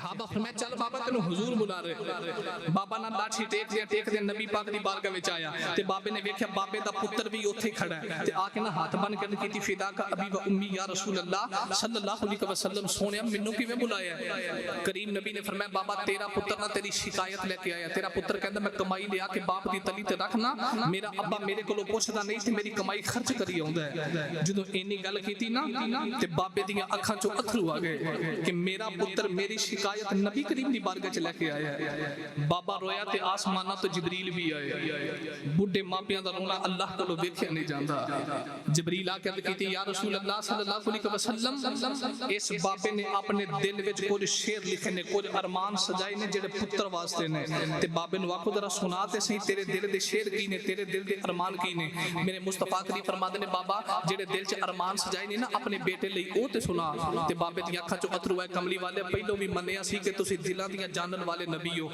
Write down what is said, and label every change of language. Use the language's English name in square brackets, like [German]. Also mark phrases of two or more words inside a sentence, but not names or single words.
[Punjabi] ਸਹਾਬਾ ਫ਼ਰਮਾਇਆ ਚੱਲ ਬਾਬਾ ਤੈਨੂੰ ਹੁਜ਼ੂਰ ਬੁਲਾ ਰਹੇ। ਬਾਬਾ ਨਾ ਲਾਠੀ ਟੇਕ ਦੇ ਨਬੀ ਪਾਕ ਦੀ ਬਾਰਗਾਹ ਵਿੱਚ ਆਇਆ ਤੇ ਬਾਬੇ ਨੇ ਵੇਖਿਆ ਬਾਬੇ ਦਾ ਪੁੱਤਰ ਭੀ ਉੱਥੇ ਖੜ੍ਹਾ ਹੈ ਤੇ ਆ ਕੇ ਨਾ ਹਾਥ ਬੰਨ੍ਹ ਕੇ ਕੀਤੀ [Arabic] فداك أبي وأمي يا رسول الله صلى الله عليه وسلم [Punjabi] ਸੋਹਣਿਆ ਮੈਨੂੰ ਕਿਵੇਂ ਬੁਲਾਇਆ। ਕਰੀਮ ਨਬੀ ਨੇ ਫ਼ਰਮਾਇਆ ਬਾਬਾ ਤੇਰਾ ਪੁੱਤਰ ਨਾ ਤੇਰੀ ਸ਼ਿਕਾਇਤ ਲੈ ਕੇ ਆਇਆ। ਤੇਰਾ ਪੁੱਤਰ ਕਹਿੰਦਾ ਮੈਂ ਕਮਾਈ ਲਿਆ ਕੇ ਬਾਪ ਦੀ ਤਲੀ ਤੇ ਰੱਖਣਾ, ਮੇਰਾ ਅੱਬਾ ਮੇਰੇ ਕੋਲੋਂ ਪੁੱਛਦਾ ਨਹੀਂ ਤੇ ਮੇਰੀ ਕਮਾਈ ਖ਼ਰਚ ਕਰੀ ਆਉਂਦਾ ਹੈ। ਜਦੋਂ ਇੰਨੀ ਗੱਲ ਕੀਤੀ ਨਾ ਤੇ ਬਾਬੇ ਦੀਆਂ ਅੱਖਾਂ ਚੋਂ ਅੱਥਰੂ ਆ ਗਏ ਕਿ ਮੇਰਾ ਪੁੱਤਰ ਮੇਰੀ ਸ਼ਿਕਾਇਤ ਨਬੀ ਕਰੀਮ ਦੀ ਬਾਰਗਾਹ ਚ ਲੈ ਕੇ ਆਇਆ। ਬਾਬਾ ਰੋਇਆ ਤੇ ਆਸਮਾਨਾਂ ਤੋ ਜਿਬਰੀਲ ਭੀ ਆਏ। ਬੁੱਢੇ ਮਾਪਿਆਂ ਦਾ ਰੋਣਾ ਅੱਲਾਹ ਕੋਲੋਂ ਵੇਖਿਆ ਨਹੀਂ ਜਾਂਦਾ। ਜਿਬਰੀਲ ਆ ਕੇ ਅਰਜ਼ ਕੀਤੀ [Arabic] يا رسول الله صلى الله عليه وسلم [Punjabi] ਇਸ ਬਾਬੇ ਨੇ ਆਪਣੇ ਦਿਲ ਵਿੱਚ ਕੁਝ ਸ਼ੇਅਰ ਲਿਖੇ ਨੇ, ਕੁਝ ਅਰਮਾਨ ਸਜਾਏ ਨੇ ਜੇੜ੍ਹੇ ਪੁੱਤਰ ਵਾਸਤੇ ਨੇ। ਤੇ ਬਾਬੇ ਨੂੰ ਆਖੋ ਜ਼ਰਾ ਸੁਣਾ ਤੇ ਸਹੀ ਤੇਰੇ ਦਿਲ ਦੇ ਸ਼ੇਅਰ ਕੀ ਨੇ, ਤੇਰੇ ਦਿਲ ਦੇ ਅਰਮਾਨ ਕੀ ਨੇ। ਮੇਰੇ ਮੁਸਤਫ਼ਾ ਕਰੀਮ ਫ਼ਰਮਾਤੇ ਨੇ ਬਾਬਾ ਜੇੜ੍ਹੇ ਦਿਲ ਚ ਅਰਮਾਨ ਸਜਾਏ ਨੇ ਨਾ ਆਪਣੇ ਬੇਟੇ ਲਈ ਓ ਤੇ ਸੁਣਾ। ਤੇ ਬਾਬੇ ਦੀ ਅੱਖਾਂ ਚੋਂ ਅੱਥਰੂ ਆਏ। ਕਮਲੀ ਵਾਲੇ ਪਹਿਲੋਂ ਭੀ ਮੰਨਿਆ ਸੀ ਕਿ ਤੁਸੀਂ ਦਿਲਾਂ ਦੀਆਂ ਜਾਣਨ ਵਾਲੇ ਨਬੀ ਹੋ।